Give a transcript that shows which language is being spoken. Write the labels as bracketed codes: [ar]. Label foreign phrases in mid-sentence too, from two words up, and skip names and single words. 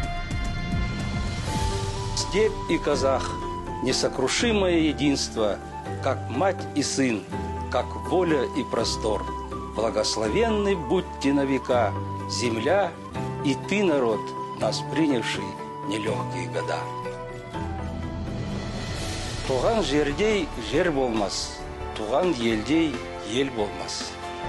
[ru] Степь и казах – несокрушимое единство, как мать и сын, как воля и простор. Благословенны будьте на века, земля и ты, народ, нас принявший нелегкие года. [kk] Туған жердей жер болмас, туған елдей ел болмас.